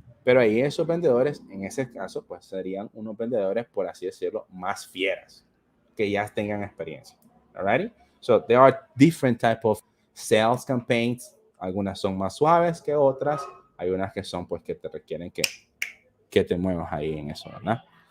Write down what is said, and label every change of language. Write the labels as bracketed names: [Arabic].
[Spanish] Pero ahí esos vendedores, en ese caso, pues serían unos vendedores, por así decirlo, más fieras, que ya tengan experiencia. [English] Alrighty? So there are different type of sales campaigns. [Spanish] Algunas son más suaves que otras. Hay unas que son, pues, que te requieren que te muevas ahí en eso, ¿verdad?